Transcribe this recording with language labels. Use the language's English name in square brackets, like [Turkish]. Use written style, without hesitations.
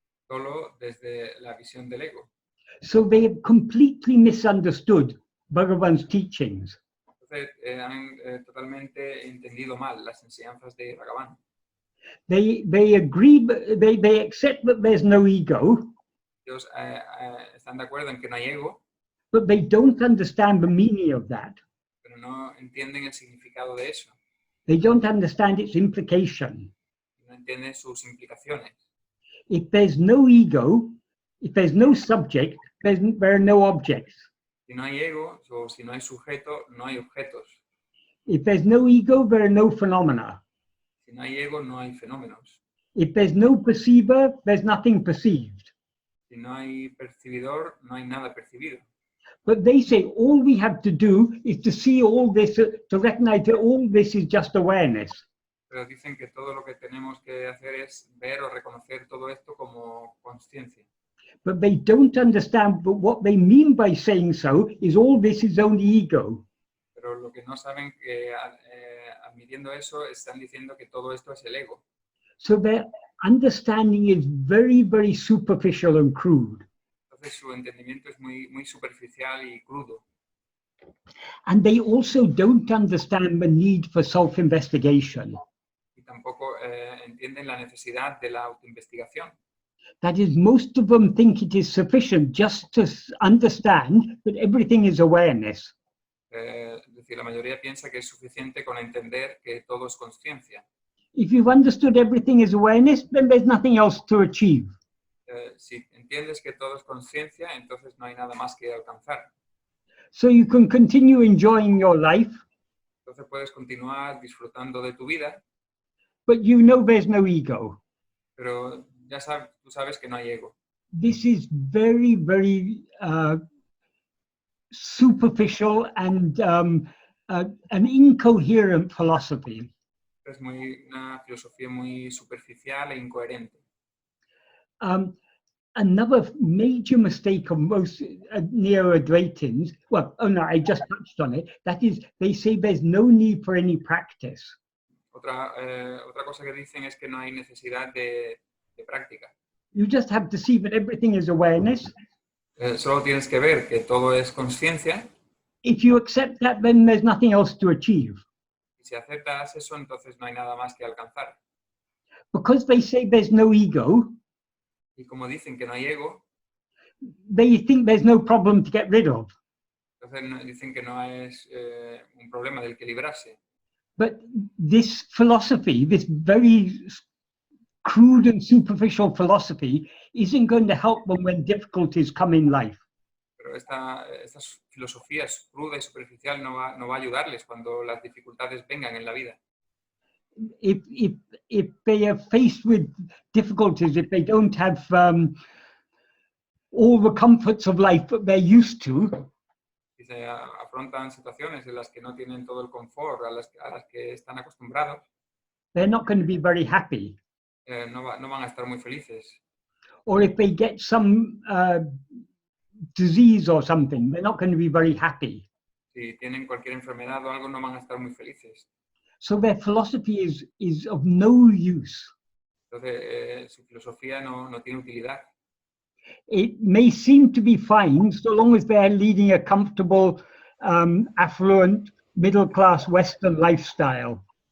[Spanish] Solo desde la visión del ego. [English] So they have completely misunderstood Bhagavan's teachings. [Spanish] Entonces han totalmente entendido mal las enseñanzas de Bhagavan. [English] They agree, they accept that there's no ego. [Spanish] Ellos están de acuerdo en que no hay ego. [English] But they don't understand the meaning of that. [Spanish] Pero no entienden el significado de eso. [English] They don't understand its implication. [Spanish] No entienden sus implicaciones. [English] If there's no ego, if there's no subject, there are no objects. [Spanish] Si no hay ego o si no hay sujeto, no hay objetos. [English] If there's no ego, there are no phenomena. [Spanish] Si no hay ego, no hay fenómenos. [English] If there's no perceiver, there's nothing perceived. [Spanish] Si no hay percibidor, no hay nada percibido. [English] But they say all we have to do is to see all this, to recognize that all this is just awareness. [Spanish] Pero dicen que todo lo que tenemos que hacer es ver o reconocer todo esto como consciencia. [English] But they don't understand but what they mean by saying so is all this is only ego. [Spanish] Pero lo que no saben que admitiendo eso están diciendo que todo esto es el ego. [English] So their understanding is very, very superficial and crude. [Spanish] Entonces su entendimiento es muy superficial y crudo. [English] And they also don't understand the need for self-investigation. [Spanish] Y tampoco entienden la necesidad de la autoinvestigación. [English] That is, most of them think it is sufficient just to understand that everything is awareness. [Spanish] Es decir, la mayoría piensa que es suficiente con entender que todo es conciencia. [English] If you've understood everything is awareness, then there's nothing else to achieve. [Spanish] Si entiendes que todo es conciencia, entonces no hay nada más que alcanzar. [English] So you can continue enjoying your life, [Spanish] Entonces puedes continuar disfrutando de tu vida, [English] but you know there's no ego. [Spanish] pero ya tú sabes que no hay ego. [English] This is very, very superficial and an incoherent philosophy. [Spanish] Es una filosofía muy superficial e incoherente. [English] Another major mistake of most Neo-Advaitins, well, oh no, I just touched on it, that is, they say there's no need for any practice. [Spanish] Otra cosa que dicen es que no hay necesidad de práctica. [English] You just have to see that everything is awareness. [Spanish] Solo tienes que ver que todo es conciencia. [English] If you accept that, then there's nothing else to achieve. [Spanish] Y si aceptas eso, entonces no hay nada más que alcanzar. [English] Because they say there's no ego, [Spanish] Y como dicen que no hay ego, [English] they think there's no problem to get rid of. [Spanish] entonces dicen que no es un problema del que librarse. [English] But this philosophy, this very crude and superficial philosophy, isn't going to help them when difficulties come in life. [Spanish] Pero estas filosofías cruda y superficial no va a ayudarles cuando las dificultades vengan en la vida. [English] If they are faced with difficulties, if they don't have all the comforts of life that they're used to, [Spanish] Si se afrontan situaciones en las que no tienen todo el confort a las que están acostumbrados, [English] they're not going to be very happy. [Spanish] no van a estar muy felices. [English] Or if they get some disease or something, they're not going to be very happy. [Spanish] Si tienen cualquier enfermedad o algo, no van a estar muy felices. [English] So their philosophy is of no use. [Spanish] Entonces, su filosofía no tiene utilidad. [English] It may seem to be fine so long as they're leading a comfortable, affluent, middle-class Western lifestyle.